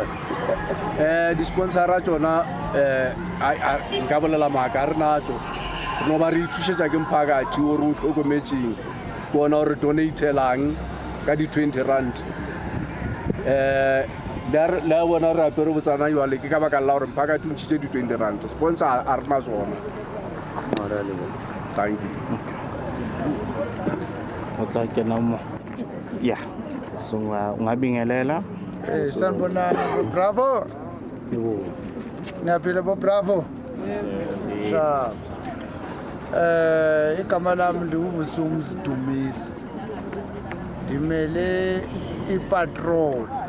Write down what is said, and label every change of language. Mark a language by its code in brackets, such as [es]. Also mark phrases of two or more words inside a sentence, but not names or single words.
[nso] di-sponsora tsona nka bolela maaka re natso no ba re ithušetša ke mphakathi ore o tlhokometseng bona gore donatelang ka di-20 rand le a bona re apere botsana jwale ke ka baka la gore mphakathi o ntšhitše di-20 rand sponsor a re na sona [en] thank you [nso] o tla kena mo ya so ungabingelela [zu] sanibonani Bravo niyaphila bo Bravo sha igama lami ndiwuVusuma Sidumisa ndimele ipatrol